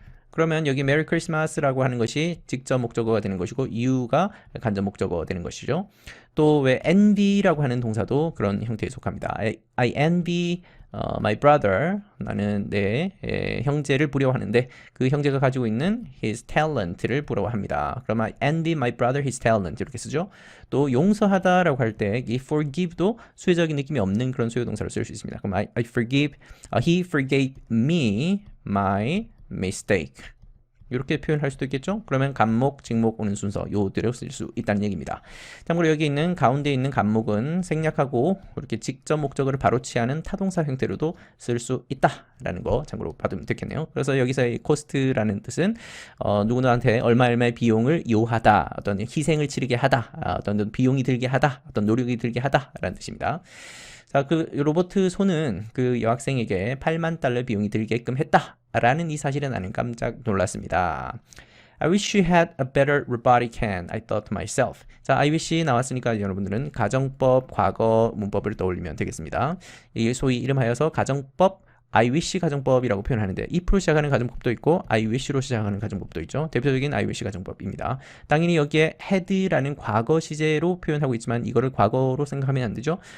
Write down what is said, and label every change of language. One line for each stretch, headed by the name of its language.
Korean: 그러면 여기 Merry Christmas라고 하는 것이 직접 목적어가 되는 것이고 you가 간접 목적어가 되는 것이죠. 또 왜 envy라고 하는 동사도 그런 형태에 속합니다.
English: I envy my brother.
Korean: 나는 내 형제를 부러워하는데 그 형제가 가지고 있는
English: his talent
Korean: 를 부러워합니다. 그러면
English: I envy my brother his talent
Korean: 이렇게 쓰죠. 또 용서하다라고 할 때 이 forgive도 수요적인 느낌이 없는 그런 수요 동사로 쓸 수 있습니다. 그럼
English: he forgave me my mistake.
Korean: 이렇게 표현할 수도 있겠죠. 그러면 간목, 직목 오는 순서 요대로 쓸 수 있다는 얘기입니다. 참고로 여기 있는 가운데 있는 간목은 생략하고 이렇게 직접 목적어를 바로 취하는 타동사 형태로도 쓸 수 있다라는 거 참고로 받으면 되겠네요. 그래서 여기서 이 코스트라는 뜻은 누구한테 얼마의 비용을 요하다, 어떤 희생을 치르게 하다, 어떤 비용이 들게 하다, 어떤 노력이 들게 하다라는 뜻입니다. 자, 그 로버트 손은 그 여학생에게 8만 달러 비용이 들게끔 했다라는 이 사실에 나는 깜짝 놀랐습니다.
English: I wish you had a better robotic hand, I thought to myself.
Korean: 자, I wish 나왔으니까 여러분들은 가정법, 과거 문법을 떠올리면 되겠습니다. 이게 소위 이름하여서 가정법 I wish 가정법이라고 표현하는데 if로 시작하는 가정법도 있고 I wish로 시작하는 가정법도 있죠. 대표적인 I wish 가정법입니다. 당연히 여기에 had라는 과거 시제로 표현하고 있지만 이거를 과거로 생각하면 안 되죠.